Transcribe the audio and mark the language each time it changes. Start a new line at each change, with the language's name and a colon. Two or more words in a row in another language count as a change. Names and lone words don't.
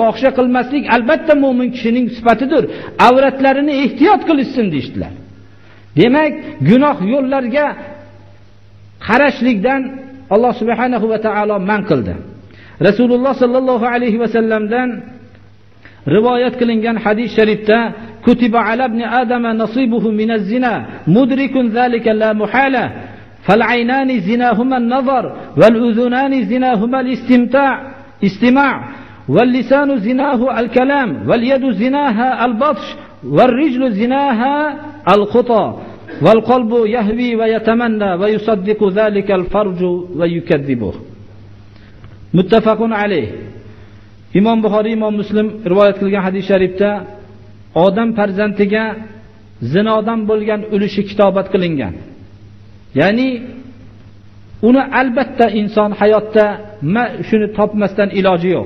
Uzbek: Fohisha qilmaslik albatta mu'min kishining sifatidir. Avratlarini ehtiyot qilishsin deyshtilar. Demak, gunoh yo'llarga qarashlikdan Alloh
Arabic: سبحانه وتعالى
Uzbek: man qildi. Rasululloh sallallohu alayhi va sallamdan rivoyat qilingan hadis sharifda
Arabic: كتب على ابن آدم نصيبه من الزنا مدرك ذلك لا محالة فالعينان زناهما النظر والأذنان زناهما الاستماع واللسان زناه الكلام واليد زناها البطش والرجل زناها الخطى والقلب يهوي ويتمنى ويصدق ذلك الفرج ويكذبه. متفق عليه.
Uzbek: İmam Buxoriy, İmam Muslim rivoyat qilgan hadis sharifda odam farzandiga zinodan bo'lgan ulushi kitobat qilingan. Ya'ni uni albatta inson hayotda shuni topmasdan iloji yo'q.